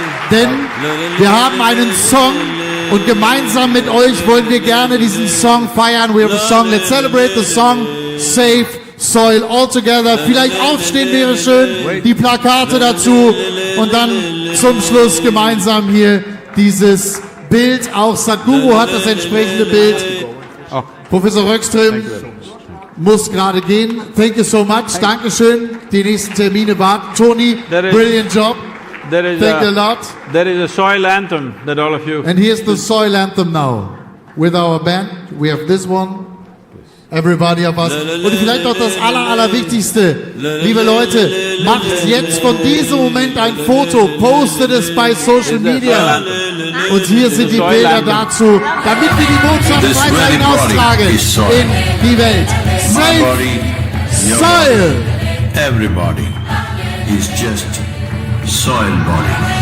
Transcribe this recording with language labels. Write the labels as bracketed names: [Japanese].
[German] Denn wir haben einen Song und gemeinsam mit euch wollen wir gerne diesen Song feiern. [English] We have a song. Let's celebrate the song Save Soil all together. [German] Vielleicht aufstehen wäre schön. Die Plakate dazu. Und dann zum Schluss gemeinsam hier dieses Bild. Auch Sadhguru hat das entsprechende Bild. Professor Rockström muss gerade gehen. [English] Thank you so much. [German] Dankeschön. Die nächsten Termine warten. [English] Tony, brilliant job. Thank you a lot. There is a soil anthem that all of you... And here's the soil anthem now. With our band, we have this one. Everybody of us. [German] Und vielleicht noch das Allerwichtigste. Liebe Leute, macht jetzt von diesem Moment ein Foto, postet es bei Social Media. Und hier sind die Bilder dazu, damit wir die Botschaft weiterhin austragen in die Welt. [English] Save soil! Everybody is just soil body.